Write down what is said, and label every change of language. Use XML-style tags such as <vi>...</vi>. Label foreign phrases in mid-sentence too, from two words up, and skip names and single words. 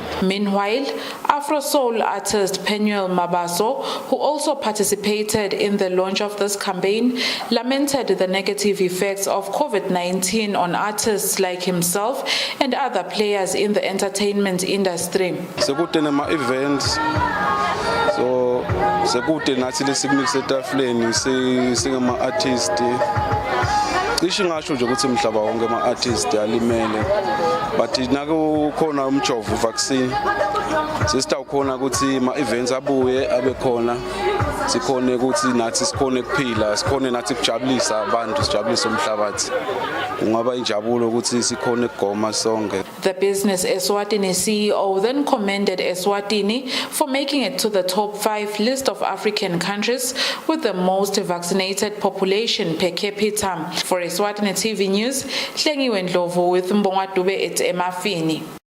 <en>Meanwhile, Afro Soul artist Penuel Mabaso, who also participated in the launch of this campaign, lamented the negative effects of COVID-19 on artists like himself and other players in the entertainment industry.</en> <ss>Sekude nathi lesikunikize etafuleni singama artist cishe ngasho nje ukuthi umhlaba wonke ama artist alimele but naku khona umjovo vaccine sesitawukhona ukuthi ama events abuye abe khona sikhone ukuthi nathi sikhone kuphila sikhone nathi kujabulisa abantu sijabulisa umhlabathi kungaba injabulo ukuthi sikhone kugoma sonke.</ss> <en>The Business Eswatini CEO then commended Eswatini for making it to the top 5 list of African countries with the most vaccinated population per capita. For Eswatini TV News, Hlengiwe Ndlovu with Mbonga Dube at Emafini.</en>